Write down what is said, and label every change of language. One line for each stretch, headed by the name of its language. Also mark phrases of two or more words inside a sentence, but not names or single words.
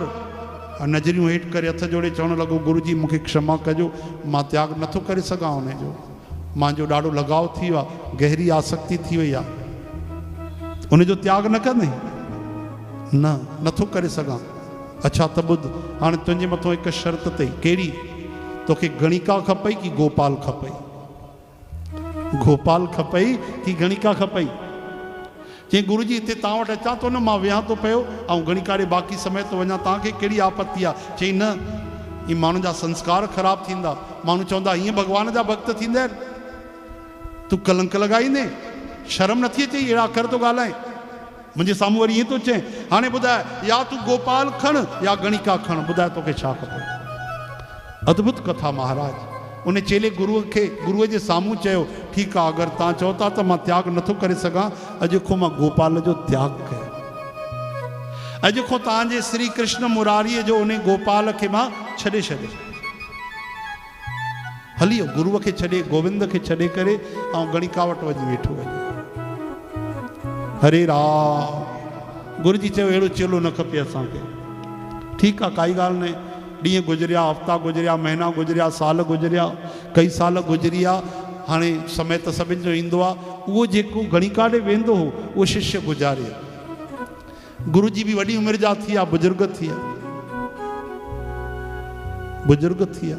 Sindhi: नज़रियूं हेठि करे हथ जोड़े चवणु लॻो गुरुजी मूंखे क्षमा कजो, मां त्याग नथो करे सघां उनजो, मुंहिंजो ॾाढो लगाव थी वियो आहे, गहरी आसक्ति थी वई आहे। उनजो त्याग न कंदे? न, नथो करे सघां। अच्छा त ॿुध, हाणे तुंहिंजे मथां हिकु शर्त अथई। कहिड़ी? तोखे गणिका खपई कि गोपाल खपई? गोपाल खपई कि गणिका खपई? चई गुरुजी हिते तव्हां वटि अचां थो न, मां वियां थो पियो ऐं गणिका ॾे बाक़ी समय तो वञा, तव्हांखे कहिड़ी आपत्ति आहे? चई न, ही माण्हुनि जा संस्कार ख़राबु थींदा, माण्हू चवंदा हीअं भॻवान जा भक्त थींदा आहिनि, तूं कलंक लॻाईंदे, शर्म नथी अचे, अहिड़ा अखर तो ॻाल्हाए। मुंहिंजे साम्हूं वरी ईअं थो चए। हाणे ॿुधाए, या तूं गोपाल खण या गणिका खण, ॿुधाए तोखे छा खपे? अद्भुत कथा महाराज। उन चेले गुरुअ जे साम्हूं चयो, ठीकु आहे, अगरि तव्हां चओ था त मां त्याग नथो करे सघां, अॼु खां मां गोपाल जो त्याग कयो। अॼु खां तव्हांजे श्री कृष्ण मुरारीअ जो उन गोपाल खे मां छॾे छॾियो, हली वियो, गुरुअ खे छॾे, गोविंद खे छॾे करे ऐं गणिका वटि वञी वेठो वञे। हरे राम। गुरु जी चयो अहिड़ो चेलो न खपे असांखे। ठीकु आहे, काई ॻाल्हि न। ॾींहं गुज़रिया, हफ़्ता गुज़रिया, महीना गुज़रिया, साल गुज़रिया, कई साल गुज़री विया। हाणे समय त सभिनि जो ईंदो आहे। उहो जेको गणिका ॾे वेंदो हो उहो शिष्य गुज़ारे। गुरु जी बि वॾी उमिरि जा थी विया, बुज़ुर्ग थी विया, बुज़ुर्ग थी विया।